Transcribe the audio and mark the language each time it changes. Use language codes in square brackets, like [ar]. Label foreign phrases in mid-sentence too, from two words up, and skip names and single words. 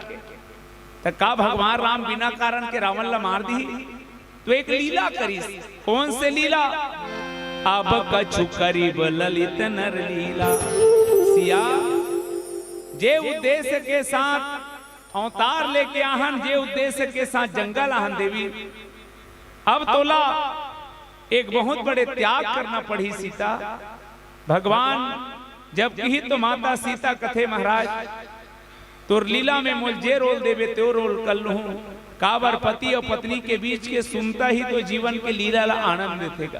[hne] तो का भगवान राम बिना कारण के रावण ला मार दी। तो एक लीला करी। कौन से लीला? अब कछु करीब ललित नर लीला। सिया जे उद्देश्य के साथ अवतार लेके आहन, जे उद्देश्य के साथ जंगल आहन देवी। अब तोला एक बहुत बड़े त्याग करना पड़ी सीता। भगवान जब कही तो माता सीता कथे महाराज तोर लीला में मोल जे रोल देवे त्यो रोल कर लूं। काबर पति और पत्नी के बीच के सुनता ही तो जीवन के लीला ला आनंद देगा।